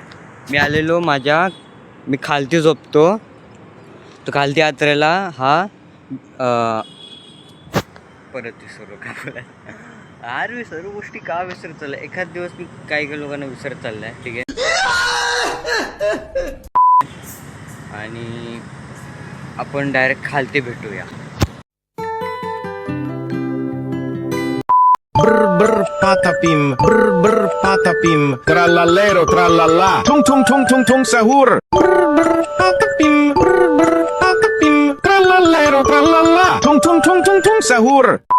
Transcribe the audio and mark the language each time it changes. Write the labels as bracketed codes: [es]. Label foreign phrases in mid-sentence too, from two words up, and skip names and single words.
[mr] मी खालती झोपतो, तो खालती यात्रेला हा परत विसरलो काय बोलायला. सर्व गोष्टी का विसरत चालल्या. एखाद दिवस मी काही लोकांना विसरत चाललं आहे. ठीक आहे, आणि आपण डायरेक्ट खालती भेटूया. Brr brr patapim, brr brr patapim, trallallero trallalla, tung tung tung tung tung sahur. Brr brr patapim, trallallero trallalla, tung tung tung tung tung sahur.